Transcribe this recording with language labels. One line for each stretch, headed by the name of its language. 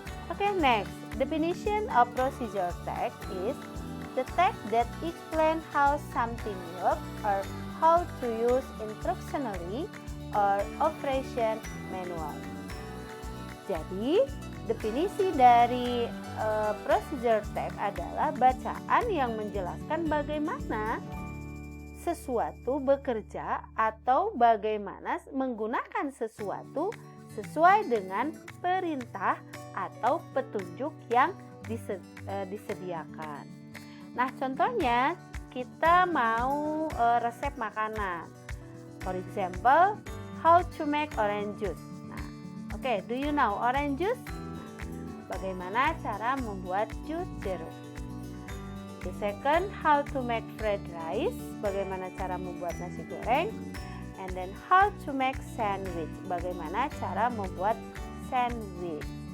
English: Okay, next, definition of procedure text is the text that explain how something works or how to use instructionally or operation manual.
Indonesian: Jadi, definisi dari procedure text adalah bacaan yang menjelaskan bagaimana sesuatu bekerja atau bagaimana menggunakan sesuatu sesuai dengan perintah atau petunjuk yang disediakan. Nah, contohnya kita mau resep makanan.
English: For example, how to make orange juice. Oke, do you know orange juice?
Indonesian: Bagaimana cara membuat jus jeruk?
English: The second, how to make fried rice?
Indonesian: Bagaimana cara membuat nasi goreng?
English: And then how to make sandwich?
Indonesian: Bagaimana cara membuat sandwich?